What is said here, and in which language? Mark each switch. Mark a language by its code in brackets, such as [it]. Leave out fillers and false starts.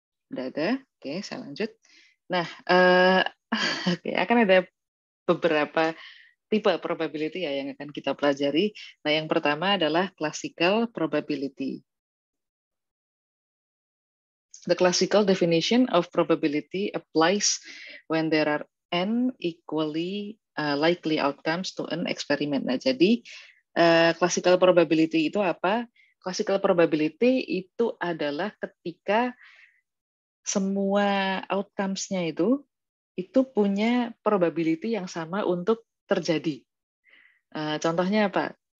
[id] Udah ada? Oke, saya lanjut. Nah, akan ada beberapa tipe probability ya yang akan kita pelajari. Nah, yang pertama adalah classical probability. [en] The classical definition of probability applies when there are n equally likely outcomes to an experiment. [id] Nah, jadi classical probability itu apa? Classical probability itu adalah ketika semua outcomes-nya itu punya probability yang sama untuk terjadi. Contohnya apa?